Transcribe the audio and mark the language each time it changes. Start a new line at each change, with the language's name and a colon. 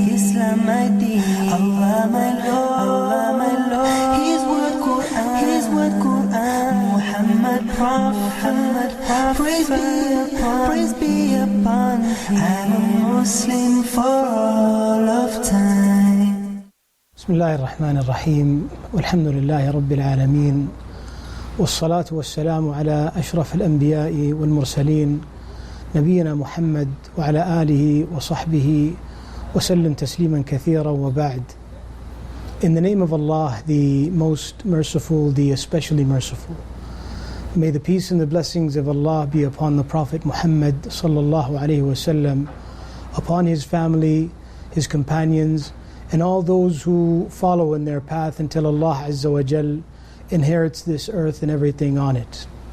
English: Islam my deen, Allah my Lord, His word Quran, Muhammad Prophet, praise be upon him. I'm a Muslim for all of time.
Arabic: بسم الله الرحمن الرحيم والحمد لله رب العالمين والصلاة والسلام على أشرف الأنبياء والمرسلين نبينا محمد وعلى آله وصحبه وسلم تسليما كثيرا وبعد.
English: In the name of Allah, the most merciful, the especially merciful. May the peace and the blessings of Allah be upon the Prophet Muhammad sallallahu alaihi wasallam, upon his family, his companions, and all those who follow in their path until Allah Azza wa Jal inherits this earth and everything on it.